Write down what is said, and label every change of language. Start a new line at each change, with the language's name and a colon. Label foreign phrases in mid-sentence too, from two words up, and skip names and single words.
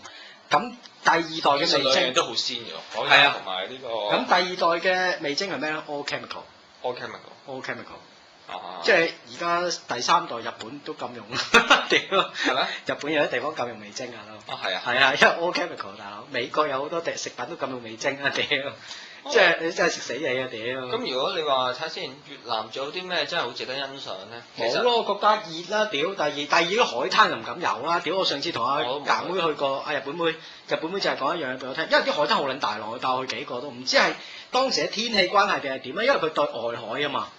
Cantonese: 咁第二代嘅味精兩樣都好鮮嘅，海帶同埋呢個。咁第二代嘅味精係咩咧 ？
English: All chemical。
Cantonese: 即係而家第三代日本都禁用啦，屌！係咩？日本有啲地方禁用味精啊都。係啊，因為
English: all chemical
Cantonese: 大佬。美國有好多食品都禁用味精啊屌！即係你真係食死你啊屌！咁如果你話睇先，越南仲有啲咩真係好值得欣賞咧？冇咯，我覺得熱啦屌！第二啲海灘就唔敢遊啦屌！我上次同阿夾妹去過，日本妹就係講一樣嘢俾我聽，因為啲海灘好撚大浪，我帶我去幾個都唔知係當時嘅天氣關係定係點啊？因為佢對外海啊嘛。